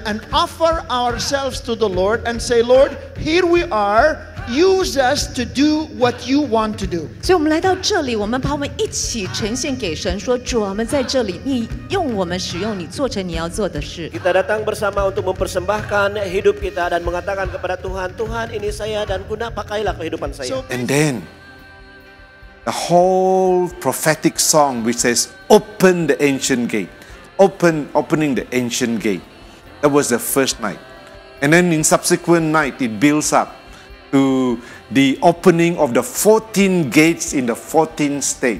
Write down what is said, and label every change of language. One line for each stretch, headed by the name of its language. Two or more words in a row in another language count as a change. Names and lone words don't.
English: and offer ourselves to the Lord and say, Lord, here we are. Use us to do what you want to do.
Chinese: 所以我们来到这里，我们把我们一起呈现给神，说主啊，我们在这里，你用我们，使用你，做成你要做的事。
Malay: Kita datang bersama untuk mempersembahkan hidup kita dan mengatakan kepada Tuhan, Tuhan ini saya dan guna pakailah kehidupan saya.
English: And then the whole prophetic song which says, open the ancient gate. Opening the ancient gate. That was the first night. And then in subsequent night, it builds up to the opening of the 14 gates in the 14th state.